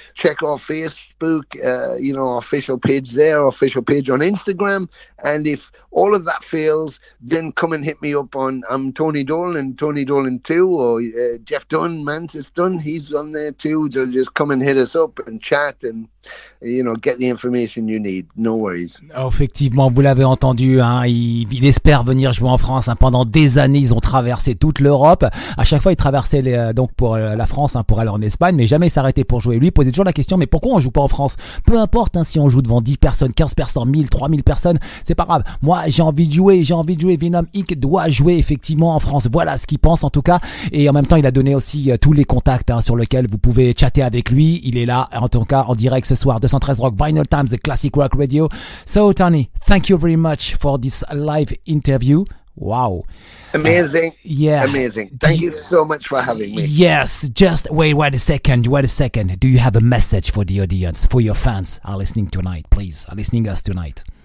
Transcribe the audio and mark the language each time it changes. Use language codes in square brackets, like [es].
[en] Check our Facebook, our official page there, our official page on Instagram. And if all of that fails, then come and hit me up on I'm Tony Dolan and Tony Dolan 2, or Jeff Dunn, Mantas Dunn, he's on there too. So just come and hit us up and chat and get the information you need. No worries. [fr] Oh, effectivement, vous l'avez entendu, hein, il espère venir jouer en France. Hein. Pendant des années, ils ont traversé toute l'Europe. À chaque fois, ils traversaient donc pour la France, hein, pour aller en Espagne, mais jamais ils s'arrêtaient pour jouer. Lui, il posait toujours la question, mais pourquoi on joue pas en France? Peu importe, hein, si on joue devant 10 personnes, 15 personnes, 1000, 3000 personnes, c'est pas grave. Moi, j'ai envie de jouer. Venom Inc. doit jouer effectivement en France. Voilà ce qu'il pense en tout cas. Et en même temps, il a donné aussi tous les contacts, hein, sur lesquels vous pouvez chatter avec lui. Il est là, en tout cas, en direct ce soir. [en] 213 Rock, Vinylestimes, the Classic Rock Radio. So, Tony, thank you very much for this live interview. Wow. Amazing. Yeah. Amazing. Thank you so much for having me. Yes. Just wait a second. Do you have a message for the audience, for your fans are listening tonight, please? Are listening us tonight?